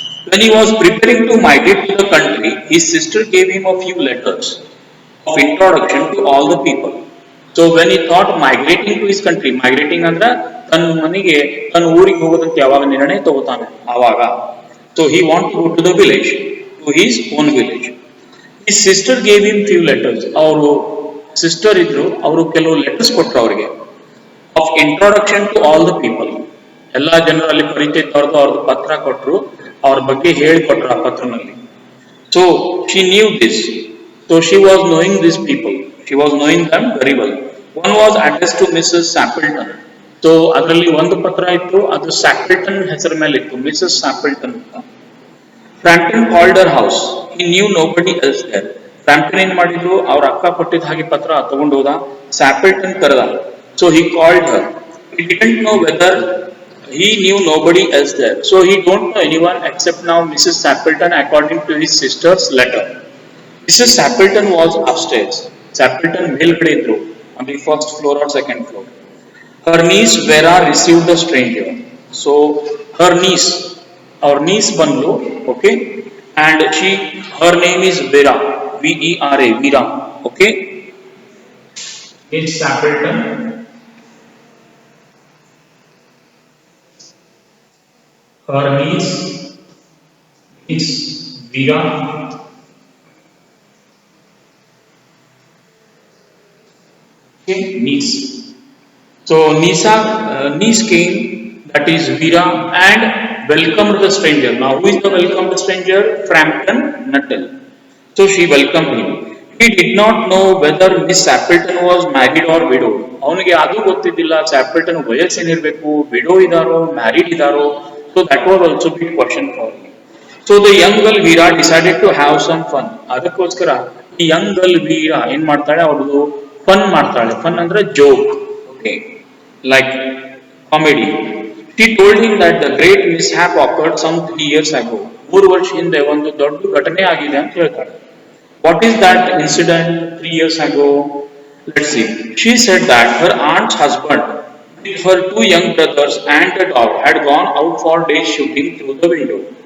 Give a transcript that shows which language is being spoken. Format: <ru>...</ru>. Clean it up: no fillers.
<en>When he was preparing to migrate to the country, his sister gave him a few letters of introduction to all the people. So when he thought migrating to his country,</en> <kn>migrating ಅಂದ್ರೆ ತನ್ನ ಮನೆಗೆ ತನ್ನ ಊರಿಗೆ ಹೋಗೋದಂತ ಯಾವಾಗ ನಿರ್ಣಯ ತಗೋತಾನೆ ಆವಾಗ.</kn> <en>So he want to go to the village, to his own village. His sister gave him few letters.</en> <kn>ಅವರು ಸಿಸ್ಟರ್ ಇದ್ರು, ಅವರು ಕೆಲವು ಲೆಟರ್ಸ್ ಕೊಟ್ಟರು ಅವರಿಗೆ,</kn> <en>Of introduction to all the people.</en> <kn>ಎಲ್ಲಾ ಜನರಲ್ಲಿ ಪರಿಚಯ ತೋರ್ದು ಅವ್ರದ್ದು ಪತ್ರ ಕೊಟ್ಟರು, ಅವ್ರ ಬಗ್ಗೆ ಹೇಳಿಕೊಟ್ರು ಆ ಪತ್ರನಲ್ಲಿ.</kn> <en>So she knew this, so she was knowing this people, she was knowing them very well. One was address to Mrs Sappleton.</en> <kn>So ಅದರಲ್ಲಿ ಒಂದು ಪತ್ರ ಇತ್ತು, ಅದು ಸ್ಯಾಪಲ್ಟನ್ ಹೆಸರ ಮೇಲೆ ಇತ್ತು, ಮಿಸಸ್ ಸ್ಯಾಪಲ್ಟನ್ ಅಂತ.</kn> <en>Franklin called her house, he knew nobody else there.</en> <kn>Franklin ಏನ್ ಮಾಡಿದ್ರು, ಅವ್ರ ಅಕ್ಕ ಕೊಟ್ಟಿದ್ದ ಹಾಗೆ ಪತ್ರ ತಗೊಂಡು ಹೋದ, ಸ್ಯಾಪಲ್ಟನ್ ಕರೆದ.</kn> <en>So he called her, he didn't know whether, he knew nobody else there, so he don't know anyone except now Mrs. Sappleton according to his sister's letter. Mrs. Sappleton was upstairs. Sappleton</en> <kn>ಮೇಲ್ಗಡೆ ಇದ್ರು,</kn> <en>on the first floor or second floor. Her niece Vera received the stranger. So her niece, our niece</en> <kn>ಬಂದ್ಲು,</kn> <en>okay, and her name is Vera, Vera, Vera, okay. Miss Sappleton, her niece is Vera, okay, niece. So niece came, that is Vera, and welcomed the stranger. Now who is the welcomed stranger? Frampton Nuttall. So she welcomed him. He did not know whether Miss Sappleton was married or widowed.</en> <kn>ಅವನಿಗೆ ಅದು ಗೊತ್ತಿದ್ದಿಲ್ಲ, ಸ್ಯಾಪಲ್ಟನ್ ವಯಸ್ಸೇನಿರಬೇಕು, widow ಇದಾರೋ married ಇದಾರೋ.</kn> <en>So that was also big question for me. So the young girl Veera decided to have some fun.</en> <kn>ಅದಕ್ಕೋಸ್ಕರ ಈ</kn> <en>young girl</en> <kn>Veera ಏನ್ ಮಾಡ್ತಾಳೆ, ಅವಳು fun ಮಾಡ್ತಾಳೆ. Fun ಅಂದ್ರೆ joke, okay,</kn> <en>like comedy. She told him that the great mishap occurred some 3 years ago.</en> <kn>3 ವರ್ಷ ಹಿಂದೆ ಒಂದು ದೊಡ್ಡ ಘಟನೆ ಆಗಿದೆ ಅಂತ ಹೇಳ್ತಾಳೆ.</kn> <en>What is that incident 3 years ago? Let's see. She said that her aunt's husband with her 2 young brothers and a dog had gone out for day shooting through the window.</en>